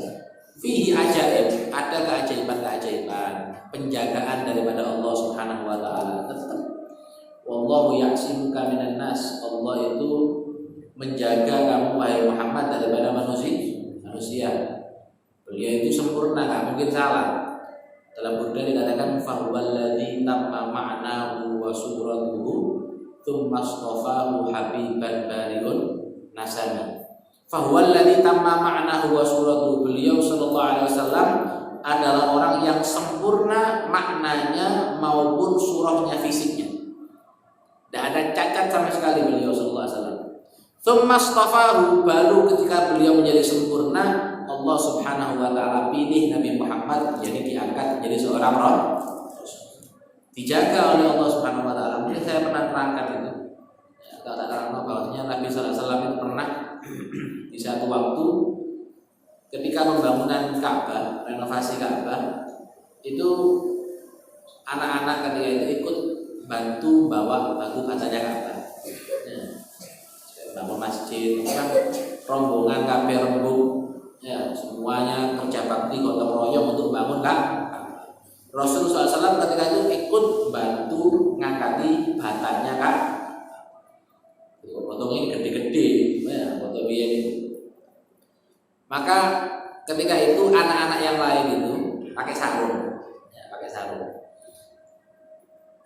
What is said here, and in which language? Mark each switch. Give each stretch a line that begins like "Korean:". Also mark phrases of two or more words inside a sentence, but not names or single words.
Arabic: فيه عجائب,
Indonesian: ada keajaiban-keajaiban, penjagaan daripada Allah
Arabic: سبحانه وتعالى. Tetap والله يعصمك من الناس.
Indonesian: Allah itu menjaga kamu wahai Muhammad daripada manusia. Beliau itu sempurna, enggak mungkin salah. Dalam Quran dikatakan
Arabic: فهو الذي تم معناه وصورته ثم اصطفاه حبيبا بارئ النسم. فهو الذي تم معناه وصورته.
Indonesian: Beliau
Arabic: صلى الله عليه وسلم
Indonesian: adalah orang yang sempurna maknanya maupun surahnya, fisiknya. Tidak ada cacat sama sekali beliau
Arabic: صلى الله عليه وسلم. ثم اصطفاه,
Indonesian: baru ketika beliau menjadi sempurna, Allah
Arabic: سبحانه وتعالى
Indonesian: pilih Nabi Muhammad jadi diangkat menjadi seorang rasul. Dijaga oleh Allah
Arabic: سبحانه وتعالى.
Indonesian: Mungkin saya pernah terangkan itu. Ya, kalau terang bahwasanya Nabi
Arabic: صلى الله عليه وسلم
Indonesian: itu pernah di satu waktu ketika pembangunan Ka'bah, renovasi Ka'bah, itu anak-anak ketika itu ikut bantu bawa batu batanya Ka'bah. Ya, bangun masjid, kan rombongan
Javanese: kabeh rembug,
Indonesian: ya semuanya kerja bakti gotong royong untuk bangun Ka'bah. Rasulullah SAW ketika itu ikut bantu ngangkati batanya Ka'bah. Potong ini gede-gede, ya potong ini. Maka ketika itu anak-anak yang lain itu pakai sarung, ya, pakai sarung.